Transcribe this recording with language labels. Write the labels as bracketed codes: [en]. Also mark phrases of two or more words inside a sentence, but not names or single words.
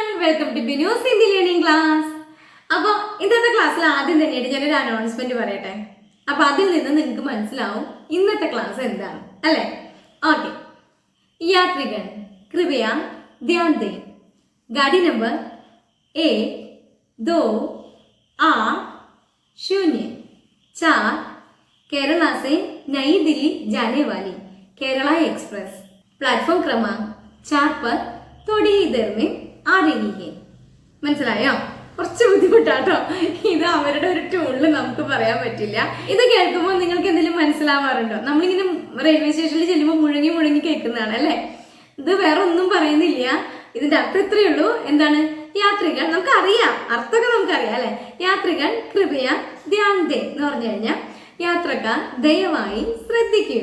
[en] welcome to Binu's Hindi learning class. [ml] അപ്പോൾ ഇന്നത്തെ ക്ലാസ്സിൽ ആദ്യം തന്നെയായിട്ട് ഞാനൊരു അനൗൺസ്മെന്റ് പറയട്ടെ. അപ്പോൾ അതിൽ നിന്ന് നിങ്ങൾക്ക് മനസ്സിലാവും ഇന്നത്തെ ക്ലാസ് എന്താണ് അല്ലേ. ഓക്കെ, [hi] यात्रीगण कृपया ध्यान दें. गाड़ी नंबर 1280 केरला से नई दिल्ली जाने वाली केरला एक्सप्रेस प्लेटफॉर्म क्रमांक 4 पर थोड़ी ही देर में आ रही है. [ml] മനസ്സിലായോ? കുറച്ച് ബുദ്ധിമുട്ടാട്ടോ, ഇത് അവരുടെ ഒരു ടൂണിൽ നമുക്ക് പറയാൻ പറ്റില്ല. ഇത് കേൾക്കുമ്പോൾ നിങ്ങൾക്ക് എന്തെങ്കിലും മനസ്സിലാവാറുണ്ടോ? നമ്മളിങ്ങനെ റെയിൽവേ സ്റ്റേഷനിൽ ചെല്ലുമ്പോൾ മുഴങ്ങി മുഴങ്ങി കേൾക്കുന്നതാണ് അല്ലേ. ഇത് വേറെ ഒന്നും പറയുന്നില്ല. ഇതിന്റെ അർത്ഥം ഇത്രയേ ഉള്ളൂ. എന്താണ്? യാത്രികൾ, നമുക്ക് അറിയാം, അർത്ഥമൊക്കെ നമുക്കറിയാം അല്ലെ. യാത്രികൾ [hi] कृपया ध्यान दें [ml] എന്ന് പറഞ്ഞു കഴിഞ്ഞാൽ യാത്രക്കാർ ദയവായി ശ്രദ്ധിക്കൂ.